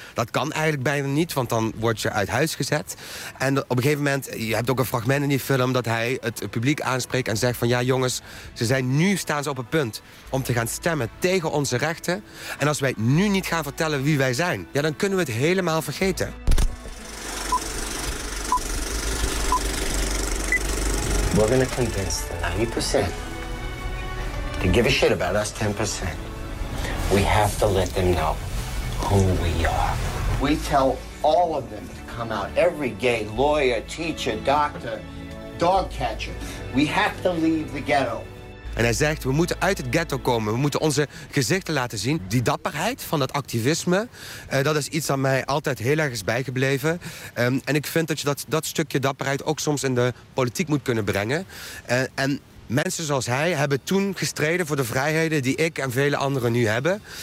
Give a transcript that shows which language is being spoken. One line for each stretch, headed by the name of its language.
Dutch: Dat kan eigenlijk bijna niet, want dan word je uit huis gezet. En op een gegeven moment, je hebt ook een fragment in die film dat hij het publiek aanspreekt en zegt van ja, jongens, nu staan ze op het punt om te gaan stemmen tegen onze rechten. En als wij nu niet gaan vertellen wie wij zijn, ja, dan kunnen we het helemaal vergeten.
English: We're gonna convince 90% to give a shit about us 10%. We have to let them know who we are. We tell all of them to come out. Every gay lawyer, teacher, doctor, dog catcher. We have to leave the ghetto.
Dutch: En hij zegt, we moeten uit het ghetto komen. We moeten onze gezichten laten zien. Die dapperheid van dat activisme, dat is iets dat mij altijd heel erg is bijgebleven. En ik vind dat je dat stukje dapperheid ook soms in de politiek moet kunnen brengen. En mensen zoals hij hebben toen gestreden voor de vrijheden die ik en vele anderen nu hebben.